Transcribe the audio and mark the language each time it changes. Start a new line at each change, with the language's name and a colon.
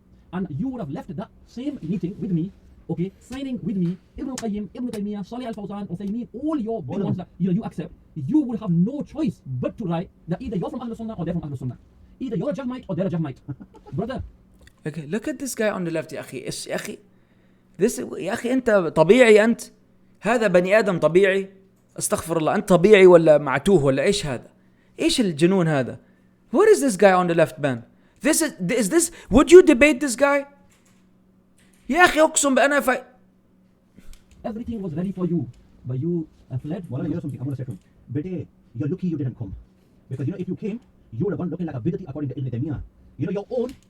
English: And you would have left that same meeting with me, okay, signing with me, Ibn Qayyim, Ibn Taymiyyah, Salih al-Fawzan, Uthaymeen, all your big ones that you accept. You would have no choice but to write that either you're from Ahlul Sunnah or they're from Ahlul Sunnah. Either you're a Jahmite or they're a Jahmite. Brother. Okay, look at this guy on the left
Arabic: يا أخي. يا أخي. This يا أخي أنت طبيعي أنت؟ هذا بني آدم طبيعي؟ استغفر الله. أنت طبيعي ولا معتوه ولا إيش هذا؟ إيش الجنون هذا؟
English: What is this guy on the left, man? Is this, would you debate this guy?
Arabic: يا أخي أقسم بأنا
English: Everything was ready for you, but you fled. Well, you know something, I'm going to say to him. Bete, you're lucky you didn't come. Because you know, if you came, you would have gone looking like a bidati according to Ibn Taymiyyah. You know, your own,